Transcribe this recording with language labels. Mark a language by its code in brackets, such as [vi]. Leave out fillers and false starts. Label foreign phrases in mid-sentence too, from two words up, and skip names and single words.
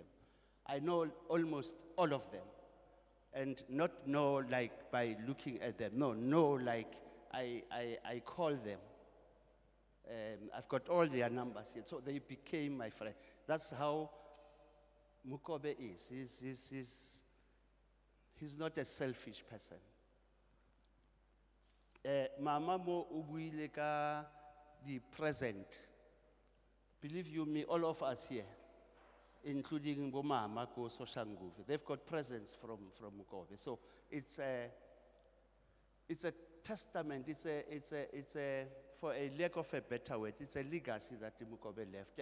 [en] I know almost all of them. And not know like by looking at them. No, like I call them. I've got all their numbers here. So they became my friend. That's how Mukobe is. He's not a selfish person. [nso] Mama mo ubuile ka [en] the present. Believe you me, all of us here, including [nso] Bomama ko [en] Soshanguve, they've got presents from Mukobe. So it's a testament. It's a for a lack of a better word, it's a legacy that Mukobe left.